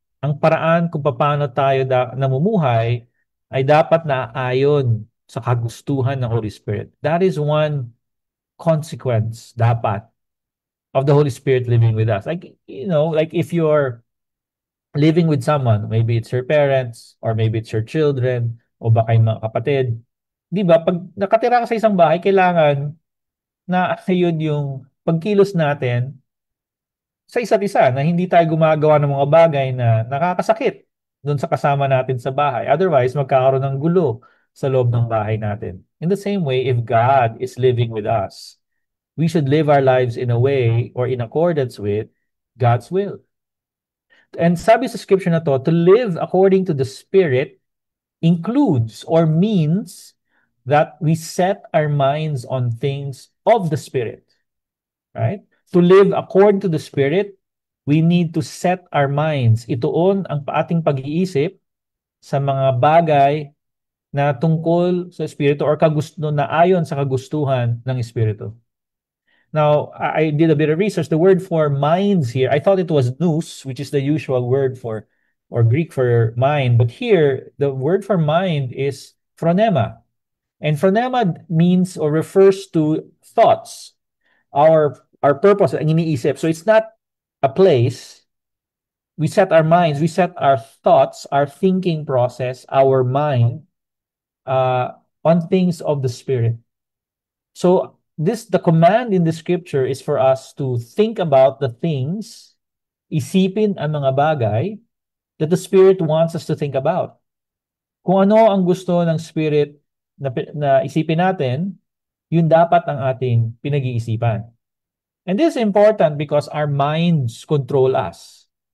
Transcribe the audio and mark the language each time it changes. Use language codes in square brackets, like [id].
[tl] Ang paraan kung paano tayo namumuhay ay dapat na ayon sa kagustuhan ng Holy Spirit. [en] That is one consequence, dapat, of the Holy Spirit living with us. Like if you're living with someone, maybe it's your parents, or maybe it's your children, [tl] o baka yung mga kapatid, di ba, pag nakatira ka sa isang bahay, kailangan na ayun yung pagkilos natin sa isa't isa, na hindi tayo gumagawa ng mga bagay na nakakasakit doon sa kasama natin sa bahay. [en] Otherwise, [tl] magkakaroon ng gulo sa loob ng bahay natin. [en] In the same way, if God is living with us, we should live our lives in a way or in accordance with God's will. And [tl] sabi sa scripture na [en] to live according to the Spirit includes or means that we set our minds on things of the Spirit, right? To live according to the Spirit, we need to set our minds, [tl] ituon ang ating pag-iisip sa mga bagay na tungkol sa Espiritu or kagusto na ayon sa kagustuhan ng Espiritu. [en] Now, I did a bit of research. The word for minds here, I thought it was nous, which is the usual word for, or Greek for mind. But here, the word for mind is phronema. And phronema means or refers to thoughts, our purpose, [tl] ang iniisip. [en] So it's not a place. We set our minds, we set our thoughts, our thinking process, our mind on things of the Spirit. So the command in the scripture is for us to think about the things, [tl] isipin ang mga bagay [en] that the Spirit wants us to think about. [tl] Kung ano ang gusto ng Spirit na isipin natin, yun dapat ang ating pinag-iisipan. [en] And this is important because our minds control us.